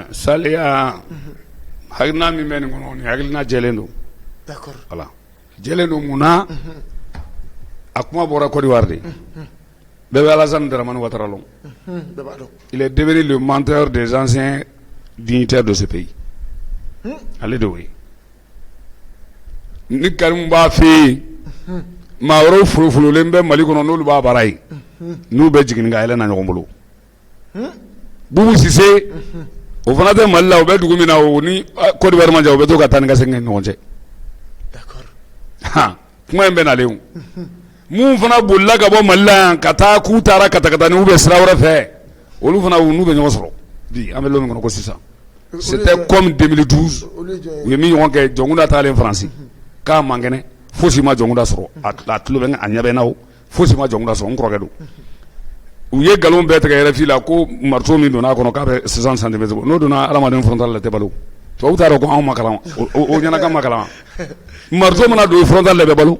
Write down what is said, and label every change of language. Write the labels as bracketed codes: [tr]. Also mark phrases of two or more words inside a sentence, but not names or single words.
[bm] Saliya hakilina min bɛ nin kɔnɔ nin hakilina jɛlen don. D'accord. Voilà jɛlen don mun na a kuma bɔra Côte d'Ivoire de bɛɛ bɛ Alassane Dramane Ouattara lɔn [fr] il est devenu le menteur des anciens dignitaires de ce pays [bm] ale de o ye ni Karimu b'a fɛ yen maa wɛrɛw folofololen bɛ Mali kɔnɔ n'olu b'a baara ye n'u bɛ jigin ka yɛlɛ na ɲɔgɔn bolo Boubou Cissé o fana tɛ Mali la o bɛ dugu min na o ni Côte d'Ivoire man jan o bɛ to ka taa ni ka segin kɛ ɲɔgɔn cɛ kuma in bɛ nalen o mun fana bolila ka bɔ Mali la yan ka taa k'u taara katakatani [fr] ou bien [bm] sira wɛrɛ fɛ olu fana n'u bɛ ɲɔgɔn sɔrɔ bi an bɛ don min kɔnɔ ko sisan [fr] c'était comme [bm] 2012 u ye min ɲɔgɔn kɛ jɔnkunda taalen Faransi k'a man kɛnɛ fosi ma jɔnkuda sɔrɔ a tulo bɛ a ɲɛ bɛ n'aw fosi ma jɔnkuda sɔrɔ n kɔrɔkɛ don u ye nkalon bɛɛ tigɛ RFI la ko marteau min donna a kɔnɔ k'a bɛ 60 centimètres bɔ n'o donna adamaden frontal la tɛ balo tubabu t'a dɔn ko anw ma kalan o ɲɛnakan ma kalan marteau mana don frontal la bɛ balo